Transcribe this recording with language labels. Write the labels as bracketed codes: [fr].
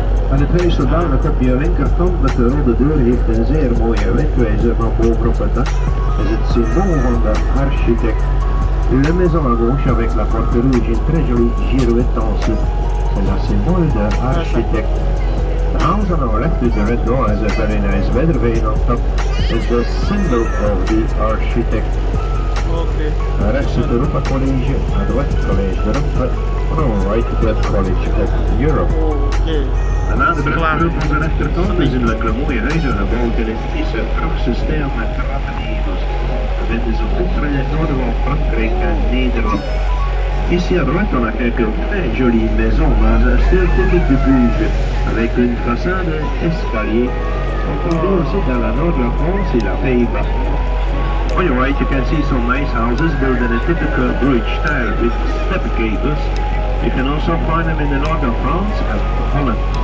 [nl] En het huis zodanig op je linkerkant met de rode deur heeft een zeer mooie windwijzer van boven op het dak. Is het symbool van de architect. [fr] Le maison à gauche avec la porte rouge, une très jolie girouette en dessous. C'est le symbole de l'architecte. [en] The house on our left with the red door has a very nice weather vane on top. It's the symbol of the architect. Okay. [nl] Rechts het Europa College, [fr] à droite Collège d'Europe, [en] on our right the College of Europe. Okay. [nl] En aan de brug op onze rechterkant is een lekker mooie huizen gebouwd in een typische Franse stijl met trappenhevels. We vinden ze ook in het noorden van Frankrijk en Nederland. [fr] Ici à droite, on a quelques très jolies maisons dans un style typique de Bruges, avec une façade escalier. On peut voir aussi dans la nord de la France et la Pays-Bas. [en] On your right, you can see some nice houses built in a typical Bruges style with step gables. You can also find them in the north of France and Holland.